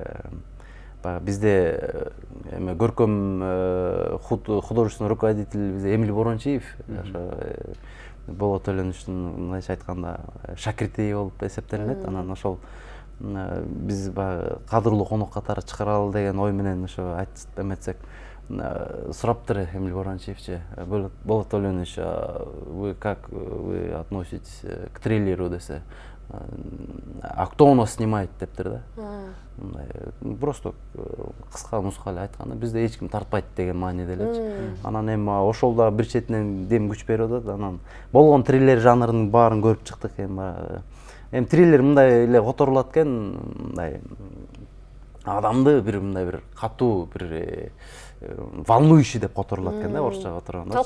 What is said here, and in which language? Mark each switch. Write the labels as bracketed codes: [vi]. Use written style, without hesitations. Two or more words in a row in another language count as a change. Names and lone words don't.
[ky] Бизде эме көркөм [ru] художественный руководитель [ky] бизде Эмиль Борончиев, ошо Болот Төлөнүштүн мындайча айтканда шакирти болуп эсептелинет. Анан ошол биз кадырлуу конок катары чыгаралы деген ой менен ошо айтып эметсек, сураптыр Эмиль Борончиевчи: Болот Төлөнүш, [ru] вы как вы относитесь к триллеру десе, а кто у нас снимает [ky] дептир да. Просто кыска нуска эле айтканда бизде эч ким тартпайт деген мааниде элечи. Анан эми ошол да бир четинен дем күч берип атат. Анан болгон триллер жанрынын баарын көрүп чыктык. Эми триллер мындай эле которулат экен, мындай адамды бир мындай бир катуу бир волнующий деп которулат экен да, орусча которгондо.